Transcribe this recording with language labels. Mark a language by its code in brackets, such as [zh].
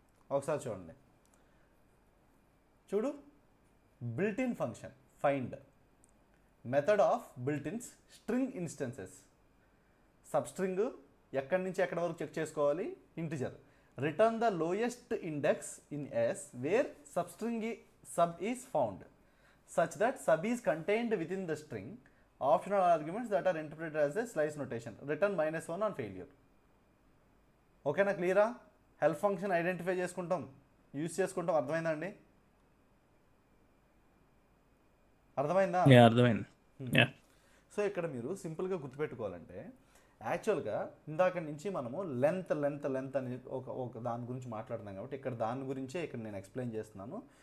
[te] ఒకసారి చూడండి, చూడు, [en] Built-in function find, method of built-ins string instances. [te] Sub string ఎక్కడి నుంచి ఎక్కడి వరకు చెక్ చేసుకోవాలి, integer. [en] Return the lowest index in S where sub is found such that sub is contained within the string. Optional arguments that are interpreted as a slice notation. Return -1 on failure. [te] ఓకేనా, క్లియరా? Help function identify చేసుకుంటాం, use చేసుకుంటాం. అర్థమైందా అండి, అర్థమైందా? అర్థమైంది. So ఇక్కడ మీరు సింపుల్గా గుర్తుపెట్టుకోవాలంటే యాక్చువల్గా ఇందాక నుంచి మనము లెంత్ అని ఒక దాని గురించి మాట్లాడుతున్నాం కాబట్టి ఇక్కడ దాని గురించే ఇక్కడ నేను ఎక్స్ప్లెయిన్ చేస్తున్నాను.